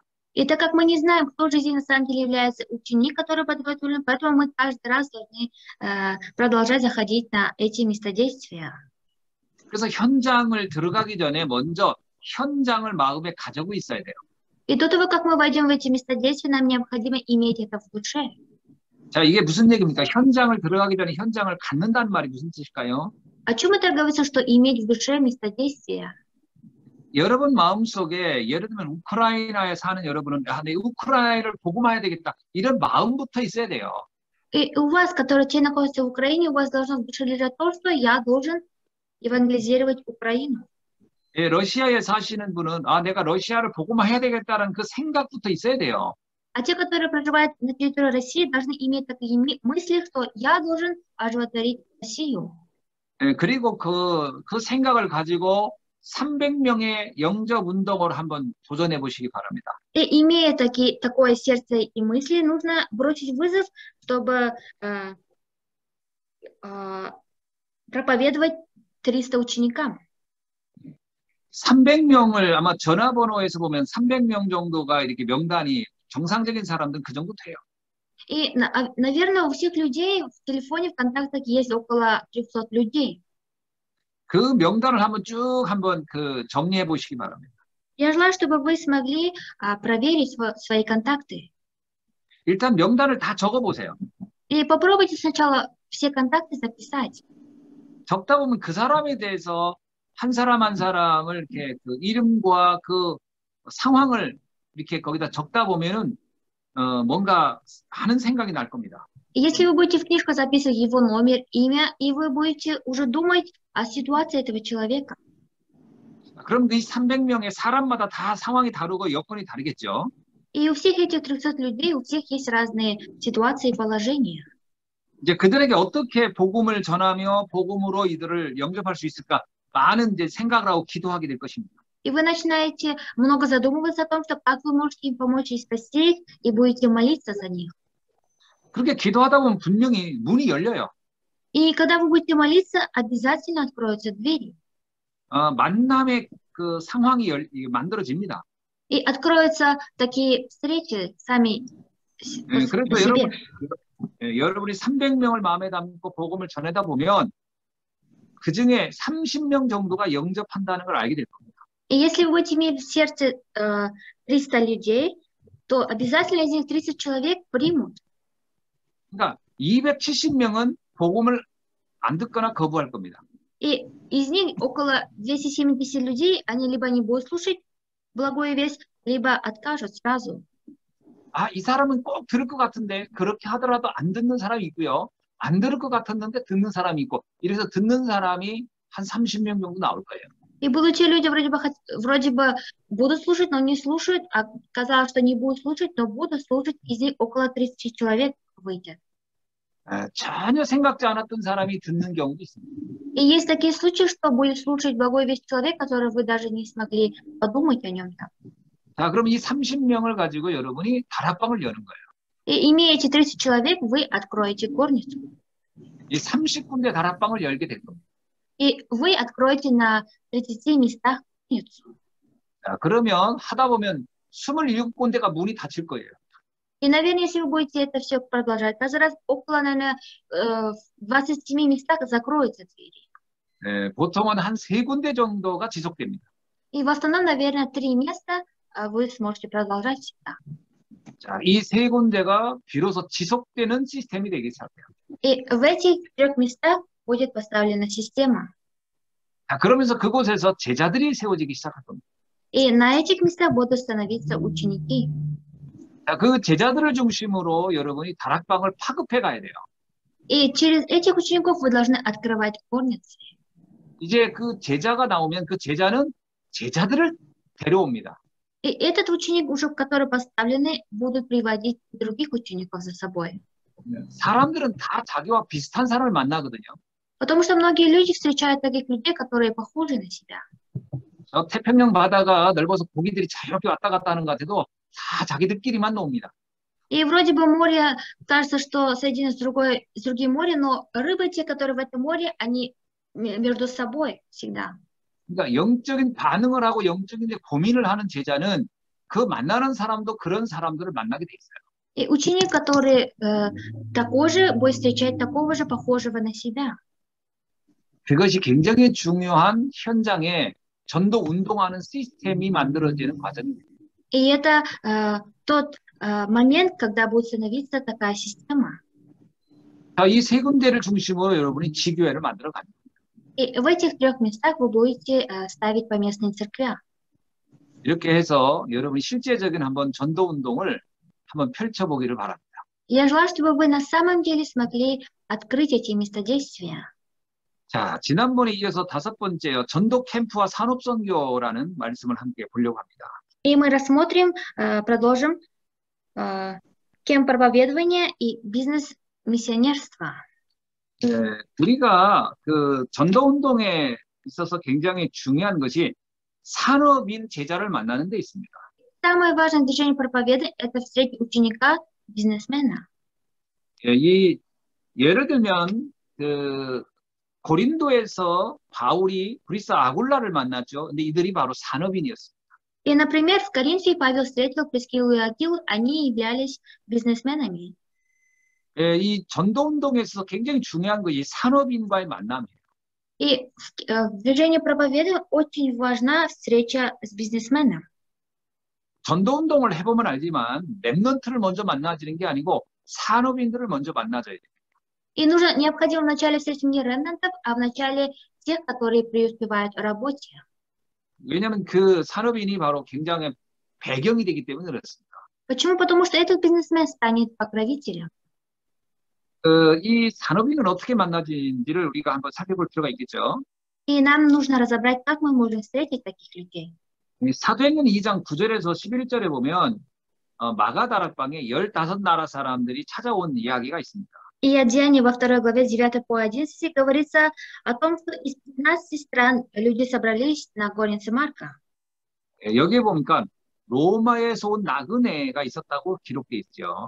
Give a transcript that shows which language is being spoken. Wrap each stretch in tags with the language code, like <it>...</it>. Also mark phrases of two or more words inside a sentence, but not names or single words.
<ru>И так как мы не знаем, кто же здесь на самом деле является ученик, который подготовлен, поэтому мы каждый раз должны продолжать заходить на эти места действия.</ru> <ko>그래서 현장을 들어가기 전에 먼저 현장을 마음에 가지고 있어야 돼요.</ko> <ru>И до того, как мы войдем в эти места действия, нам необходимо иметь это в душе.</ru> <ko>자, 이게 무슨 얘기입니까? 현장을 들어가기 전에 현장을 갖는다는 말이 무슨 뜻일까요?</ko> <ru>О чем это говорится, что иметь в душе место действия?</ru> <ko>여러분 마음속에 예를 들면 우크라이나에 사는 여러분은 내 우크라이나를 복음화해야 되겠다. 이런 마음부터 있어야 돼요.</ko> <ru>И у вас, которые те находятся в Украине, у вас должно в душе лежать то, что я должен евангелизировать Украину.</ru> <ko>러시아에 사시는 분은 내가 러시아를 복음화해야 되겠다는 그 생각부터 있어야 돼요.</ko> <ru>А те, которые проживают на территории России, должны иметь такие мысли, что я должен оживотворить Россию.</ru> <ko>그리고 그 생각을 가지고 300명의 영접 운동을 한번 도전해 보시기 바랍니다.</ko> <ru>И имея такое сердце и мысли, нужно бросить вызов, чтобы проповедовать 300 ученикам.</ru> <ko>300명을 아마 전화번호에서 보면 300명 정도가 이렇게 명단이 정상적인 사람들은 그 정도 돼요.</ko> <ru>И, наверное, у всех людей в телефоне, в контактах есть около 300 людей.</ru> <ko>그 명단을 한번 정리해 보시기 바랍니다.</ko> <ru>Я желаю, чтобы вы смогли проверить свои контакты.</ru> <ko>일단 명단을 다 적어 보세요.</ko> <ru>И попробуйте сначала все контакты записать.</ru> <ko>적다 보면 그 사람에 대해서 한 사람 한 사람을 이렇게 그 이름과 그 상황을 이렇게 거기다 적다 보면은 뭔가 하는 생각이 날 겁니다.</ko> <ru>И если вы будете в книжку записывать его номер, имя, и вы будете уже думать о ситуации этого человека.</ru> <ko>그럼 이 300명의 사람마다 다 상황이 다르고 여건이 다르겠죠.</ko> <ru>И у всех этих 300 людей, у всех есть разные ситуации и положения.</ru> <ko>이제 그들에게 어떻게 복음을 전하며 복음으로 이들을 영접할 수 있을까? 많은 이제 생각을 하고 기도하게 될 것입니다.</ko> <ru>И вы начинаете много задумываться о том, что как вы можете им помочь и спасти их, и будете молиться за них.</ru> <ko>그렇게 기도하다 보면 분명히 문이 열려요.</ko> <ru>И когда вы будете молиться, обязательно откроются двери.</ru> <ko>만남의 그 상황이 만들어집니다.</ko> <ru>И откроются такие встречи сами</ru> <ko>예,</ko> <ru>на</ru> <ko>그래서</ko> <ru>себе.</ru> <ko>여러분이 300명을 마음에 담고 복음을 전하다 보면 그 중에 30명 정도가 영접한다는 걸 알게 될 겁니다.</ko> <ru>И если вы будете иметь в сердце 300 людей, то обязательно из них 30 человек примут.</ru> <ko>그러니까 270명은 복음을 안 듣거나 거부할 겁니다.</ko> <ru>И из них около 270 людей, они либо не будут слушать благую весть, либо откажут сразу.</ru> <ko>아, 이 사람은 꼭 들을 것 같은데 그렇게 하더라도 안 듣는 사람이 있고요. 안 들을 것 같았는데 듣는 사람이 있고 이래서 듣는 사람이 한 30명 정도 나올 거예요.</ko> <ru>И будут те люди вроде бы будут слушать, но не слушают, а казалось, что не будут слушать, но будут слушать, из них около 30 человек выйдет.</ru> <ko>전혀 생각지 않았던 사람이 듣는 경우도 있습니다.</ko> <ru>И есть такие случаи, что будет слушать благую весть человек, который вы даже не смогли подумать о нем.</ru> <ko>자, 그럼 이 30명을 가지고 여러분이 다락방을 여는 거예요.</ko> <ru>И имея эти 30 человек, вы откроете горницу.</ru> <ko>이 30군데 다락방을 열게 될 겁니다.</ko> <ru>И вы откроете на 30 местах горницу.</ru> <ko>자, 그러면 하다 보면 27군데가 문이 닫힐 거예요.</ko> <ru>И, наверное, если вы будете это все продолжать, каждый раз около, наверное, в 27 местах закроются двери.</ru> <ko>보통은 한 3군데 정도가 지속됩니다.</ko> <ru>И в основном, наверное, 3 места вы сможете продолжать всегда.</ru> <ko>자, 이 3군데가 비로소 지속되는 시스템이 되기 시작해요.</ko> <ru>И в этих 3 местах будет поставлена система.</ru> <ko>자, 그러면서 그곳에서 제자들이 세워지기 시작할 겁니다.</ko> <ru>И на этих местах будут становиться ученики.</ru> <ko>자, 그 제자들을 중심으로 여러분이 다락방을 파급해 가야 돼요.</ko> <ru>И через этих учеников вы должны открывать горницы.</ru> <ko>이제 그 제자가 나오면 그 제자는 제자들을 데려옵니다.</ko> <ru>И этот ученик, уже который поставлены, будут приводить других учеников за собой.</ru> <ko>사람들은 다 자기와 비슷한 사람을 만나거든요.</ko> <ru>Потому что многие люди встречают таких людей, которые похожи на себя.</ru> <ko>저 태평양 바다가 넓어서 고기들이 자유롭게 왔다 갔다 하는 것 같아도 다 자기들끼리만 놉니다.</ko> <ru>И вроде бы море, кажется, что соединено с другим морем, но рыбы, те, которые в этом море, они между собой всегда.</ru> <ko>그러니까 영적인 반응을 하고 영적인 고민을 하는 제자는 그 만나는 사람도 그런 사람들을 만나게 돼 있어요.</ko> <ru>И ученик, который такой же, будет встречать такого же, похожего на себя.</ru> <ko>그것이 굉장히 중요한 현장에 전도 운동하는 시스템이 만들어지는 과정입니다.</ko> <ru>И это тот момент, когда будет становиться такая система.</ru> <ko>자, 이 3군데를 중심으로 여러분이 지교회를 만들어 갑니다.</ko> <ru>И в этих 3 местах вы будете ставить поместные церкви.</ru> <ko>이렇게 해서 여러분이 실제적인 한번 전도 운동을 한번 펼쳐보기를 바랍니다.</ko> <ru>Я желаю, чтобы вы на самом деле смогли открыть эти места действия.</ru> <ko>자, 지난번에 이어서 5번째요. 전도 캠프와 산업 선교라는 말씀을 함께 보려고 합니다.</ko> <ru>И мы рассмотрим, продолжим кемп проповедования и бизнес-миссионерства.</ru> <ko>우리가 그 전도 운동에 있어서 굉장히 중요한 것이 산업인 제자를 만나는 데 있습니다.</ko> <ru>Самое важное движение проповедания – это встретить ученика, бизнесмена.</ru> <ko>예를 들면 그 고린도에서 바울이 브리스 아굴라를 만났죠. 근데 이들이 바로 산업인이었습니다.</ko> <ru>И, например, в Коринфе Павел встретил Прискиллу и Акилу, они являлись бизнесменами.</ru> <ko>이 전도 운동에 있어서 굉장히 중요한 것이 산업인과의 만남이에요.</ko> <ru>И в движении проповедования очень важна встреча с бизнесменом.</ru> <ko>전도 운동을 해보면 알지만 랩넌트를 먼저 만나지는 게 아니고 산업인들을 먼저 만나줘야 돼요.</ko> <ru>И необходимо вначале встретить не ремнантов, а вначале тех, которые преуспевают в работе.</ru> <ko>왜냐하면 그 산업인이 바로 굉장히 배경이 되기 때문에 그렇습니다.</ko> <ru>Почему? Потому что этот бизнесмен станет покровителем.</ru> <ko>이 산업인을 어떻게 만나지는지를 우리가 한번 살펴볼 필요가 있겠죠.</ko> <ru>И нам нужно разобрать, как мы можем встретить таких людей.</ru> <ko>사도행전 2장 9절에서 11절에 보면 마가다락방에 15나라 사람들이 찾아온 이야기가 있습니다.</ko> <ru>И от Деяния во 2 главе 9 по 11 говорится о том, что из 15 стран люди собрались на горнице Марка.</ru> <ko>여기에 보니까 로마에서 온 나그네가 있었다고 기록되어 있죠.</ko>